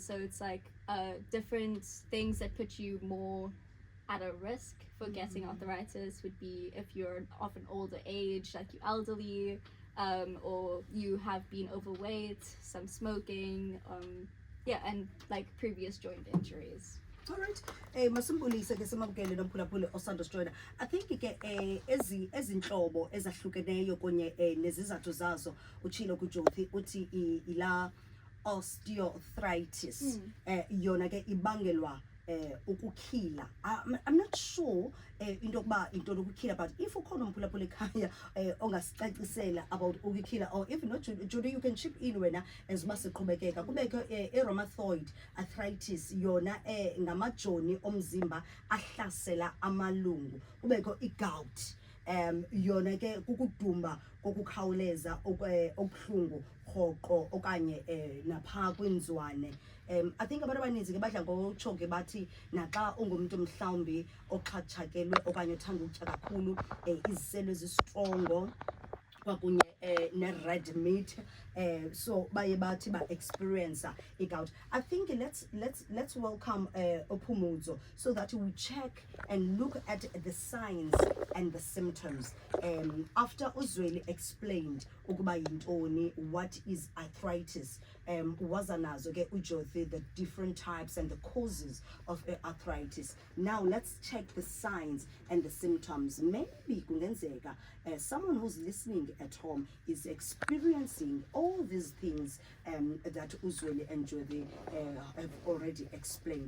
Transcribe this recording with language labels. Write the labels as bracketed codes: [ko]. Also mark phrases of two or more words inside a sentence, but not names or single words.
[en] So it's like different things that put you more at a risk for getting arthritis would be if you're of an older age, like you're elderly, or you have been overweight, some smoking, and like previous joint injuries. All right. [xh] Masimbulise ke samabukele nomphulaphuli osanda joiner. [en] I think [xh] ke ezinhlobo ezahlukeneyo kunye nezizathu zazo uchilo kuJothi uthi ila osteoarthritis yona ke ibangelwa ukukhila. [en] I'm not sure [xh] into yokuba into lokukhila, [en] but if [xh] ukhona umphulaphula ekhaya ongasicacisela [en] about ukukhila, or if not, Judy, you can chip in wena as masiqhubekeka. [xh] Kubekho rheumatoid arthritis yona ngamajoni omzimba ahlasela amalungu. Kubekho igout yona ke kukudumba kokukhawuleza okuhlungu rhoqo okanye napha kwinzwane. [en] I think [xh] abantu abaninzi ke badla ngokutsho ke bathi naxa ungumuntu mhlawumbi oqhatshakelwe okanye uthanda ukutya kakhulu iziselo ezistrongo kwakunye ne-red meat, so baye bathi ba-experience i-gout. [en] I think let's welcome Opumuzo so that we check and look at the signs and the symptoms. After Uzweli explained [xh] ukuba yintoni, [en] what is arthritis, [xh] waza nazo ke uJothi [en] the different types and the causes of arthritis. Now let's check the signs and the symptoms. Maybe kungenzeka someone who's listening at home is experiencing all these things that Uzweli and Jodi have already explained.